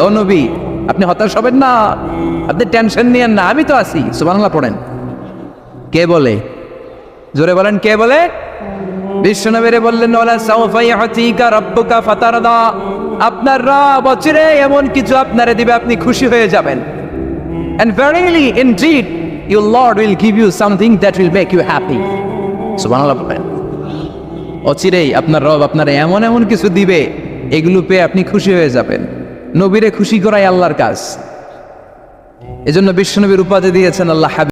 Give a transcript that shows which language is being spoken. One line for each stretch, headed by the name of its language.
Bangla: ও নবী আপনি হতাশ হবেন না, আপনি টেনশন নিয়েন না, আমি তো আছি। সুবহানাল্লাহ পড়েন। কে বলে? জোরে বলেন কে বলে? বিশ্বনবীরে বললেন
Arabic: ওয়ালা সাউফা ইউতিকা রাব্বুকা ফাতারদা।
Bangla: আপনার রব অচিরে এমন কিছু আপনারে দিবে, আপনি খুশি হয়ে যাবেন।
English: And verily indeed your Lord will give you something that will make you happy.
Bangla: সুবহানাল্লাহ বলেন। অচিরেই আপনার রব আপনারে এমন এমন কিছু দিবে, এগুলো পেয়ে আপনি খুশি হয়ে যাবেন। নবীরে খুশি করাই আল্লাহর কাজ। এজন্য বিশ্বনবীর উপাধি দিয়েছেন আল্লাহ হাবিব।